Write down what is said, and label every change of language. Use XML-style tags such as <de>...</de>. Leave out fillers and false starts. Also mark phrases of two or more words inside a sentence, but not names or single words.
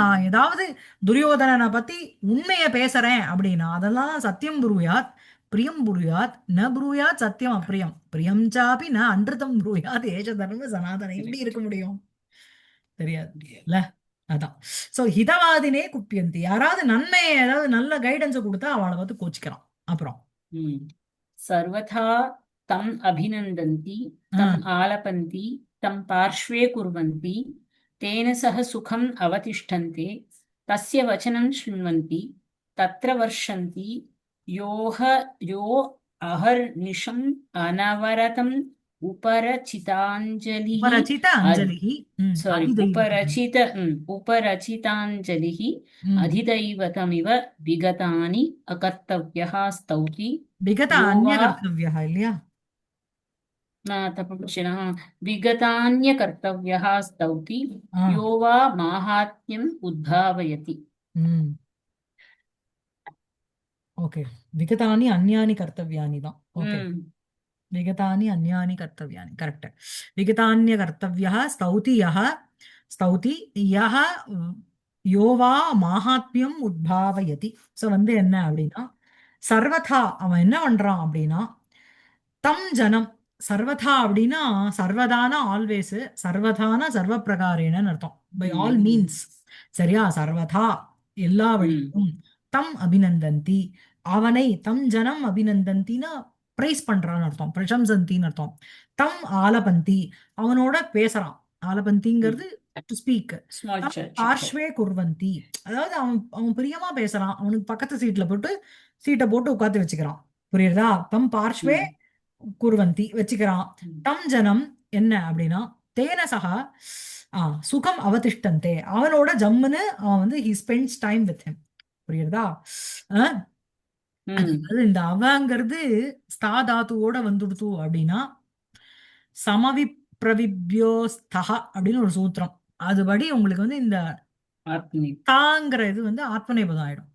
<ta>நான் ஏதாவது துரியோதனனை பத்தி உண்மைய பேசுறேன் அப்படின்னா அதெல்லாம்</ta> <sa>सत्यं ब्रूयात् प्रियं ब्रूयात् न ब्रूयात् सत्यम् अप्रियं प्रियं चापि न अनृतं ब्रूयात् एष धर्म सनातन</sa> <ta>எப்படி கரெக்ட். இருக்க முடியும்? தெரியாது இல்ல. அதான். சோ</ta> <sa>हितवादिने कुप्यन्ति,</sa> <ta>யாராவது நன்மையை ஏதாவது நல்ல கைடன்ஸ் கொடுத்தா அவளை பார்த்து கோச்சிக்கிறான். அப்புறம் ம்.</ta> <sa>सर्वथा तम् अभिनन्दन्ति, ஆ, तम् आलपन्ति, तं पार्श्वे कुर्वन्ति, तेन सह सुखम् अवतिष्ठन्ते, तस्य वचनं शृण्वन्ति, तत्र वर्षन्ति, यो अहर्निशम् अनवरतम् उपरचिताञ्जलिः उपरचित अञ्जलिः अधिदैवतम्. उपरचिताञ्जलिः ம். अधिदैवतमिव विगतानि अकर्तव्यः स्तौति विगत यो अन्य वा</sa> <ta>கர்த்தவியா இல்லையா?</ta> <sa>तपक्षिणः विगतान्यकर्तव्यः स्तौति ஆ, यो वा माहात्म्यम् उद्भावयति। ம். ஓகே. विगतानि अन्यानि कर्तव्यानि</sa> <ta>தான். ஓகே. ம்.</ta> <sa>विगतानि अन्यानि कर्तव्यानि करेक्ट. विगतान्य कर्तव्यः स्तौति यः स्तौति यः यो वा माहात्म्यम् उद्भावयति.</sa> <ta>ஸோ வந்து என்ன அப்படின்னா சர்வதா அவன் என்ன பண்றான் அப்படின்னா</ta> <sa>तं जनं सर्वथा</sa> <ta>அப்படின்னா சர்வதான ஆல்வேஸ் சர்வதான</ta> <sa>सर्व प्रकारेण</sa> <ta>அர்த்தம்.</ta> <en>by all ம்.</en> <ta>மீன்ஸ் சரியா? சர்வதா எல்லா ம். வழியும்</ta> <sa>तम् अभिनन्दन्ति</sa> <ta>அவனை</ta> <sa>तं जनं अभिनन्दन्ति</sa> <ta>பிரைஸ் பண்றான்னு அர்த்தம். பிரசம்சந்தின்னு அர்த்தம்.</ta> <sa>तम् आलपन्ति</sa> <ta>அவனோட பேசுறான். ஆலபந்திங்கிறது</ta> <en>to speak. Small</en> <sa>तम्</sa> <en>church.</en> <sa>पार्श्वे कुर्वन्ति</sa> <ta>அதாவது அவன் அவன் பிரியமா பேசுறான். அவனுக்கு பக்கத்து சீட்டை போட்டு உட்காந்து வச்சுக்கிறான். புரியுறதா?</ta> <sa>तं पार्श्वे ம்.</sa> <ta>குர்வந்தி வச்சுக்கிறான். ம்.</ta> <sa>तं जनं</sa> <ta>என்ன அப்படின்னா</ta> <sa>तेन सह सुखम् अवतिष्ठन्ते</sa> <ta>அவனோட ஜம்முன்னு அவன் வந்து</ta> <en>he spends time with him.</en> <ta>புரியுறதா? அஹ் ம். அதாவது இந்த அவங்கிறது ஸ்தா தாத்துவோட வந்துடுத்து அப்படின்னா</ta> <sa>समव प्रविभ्यःस्थः</sa> <ta>அப்படின்னு ஒரு சூத்திரம். அதுபடி உங்களுக்கு வந்து இந்த ஆத்மி. தாங்கிற இது வந்து ஆத்மநேபதம் ஆயிடும்.</ta>